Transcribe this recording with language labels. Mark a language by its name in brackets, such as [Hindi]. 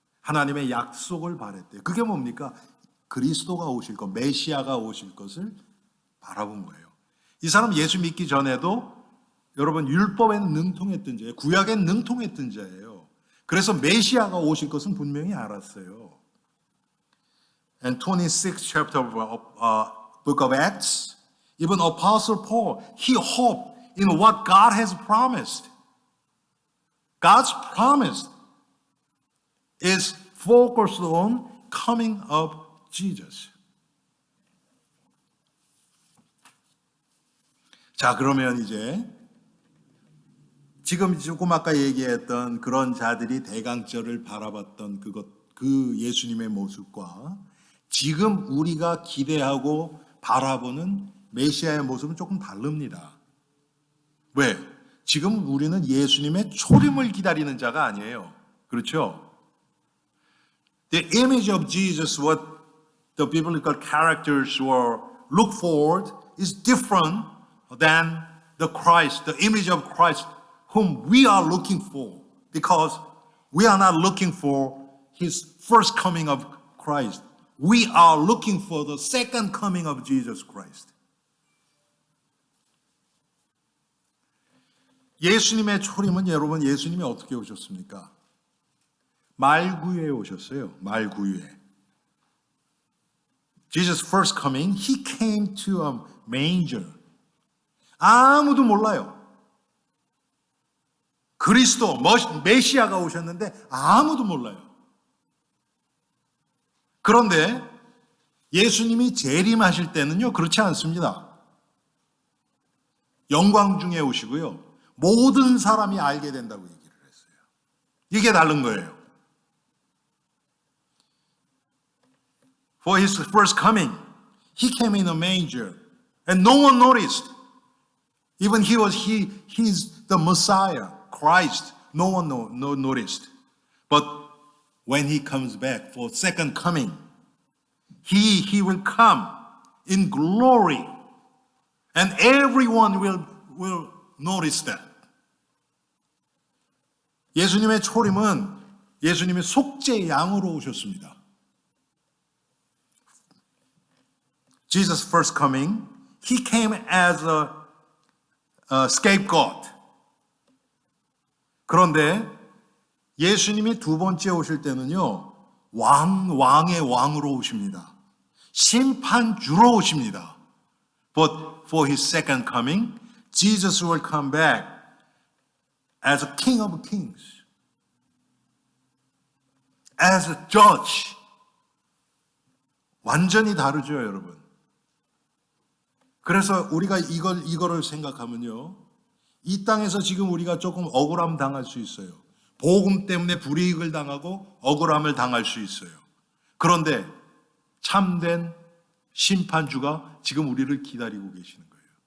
[Korean] 하나님의 약속을 바랬대요. 그게 뭡니까? 그리스도가 오실 것, 메시아가 오실 것을 바라본 거예요. 이 사람 예수 믿기 전에도 여러분 율법에는 능통했던 자예요. 구약엔 능통했던 자예요. 그래서 메시아가 오실 것은 분명히 알았어요. [English] And 26th chapter of book of Acts, even Apostle Paul, he hoped in what God has promised. God's promise is focused on coming of Jesus. [Korean] 자, 그러면 이제 지금 조금 아까 얘기했던 그런 자들이 대강절을 바라봤던 그 예수님의 모습과 지금 우리가 기대하고 바라보는 메시아의 모습은 조금 다릅니다. 왜? 지금 우리는 예수님의 초림을 기다리는 자가 아니에요. 그렇죠? [English] The image of Jesus, what the biblical characters were look forward, is different than the Christ, the image of Christ whom we are looking for, because we are not looking for his first coming of Christ. We are looking for the second coming of Jesus Christ. [Korean] 예수님의 초림은 여러분 예수님이 어떻게 오셨습니까? 말구유에 오셨어요. 말구유에. [English] Jesus first coming, he came to a manger. [Korean] 아무도 몰라요. 그리스도, 메시아가 오셨는데 아무도 몰라요. 그런데 예수님이 재림하실 때는요, 그렇지 않습니다. 영광 중에 오시고요, 모든 사람이 알게 된다고 얘기를 했어요. 이게 다른 거예요. [English] For his first coming, he came in a manger, and no one noticed. Even he's the Messiah, Christ. No one noticed. But when he comes back for second coming, he will come in glory, and everyone will notice that. [Korean] 예수님의 초림은 예수님의 속죄 양으로 오셨습니다. [English] Jesus' first coming, he came as a scapegoat. [Korean] 그런데 예수님이 두 번째 오실 때는요, 왕의 왕으로 오십니다. 심판주로 오십니다. [English] But for his second coming, Jesus will come back as a king of kings, as a judge. [Korean] 완전히 다르죠, 여러분. 그래서 우리가 이거를 생각하면요, 이 땅에서 지금 우리가 조금 억울함 당할 수 있어요. 복음 때문에 불이익을 당하고 억울함을 당할 수 있어요. 그런데 참된 심판주가 지금 우리를 기다리고 계시는 거예요.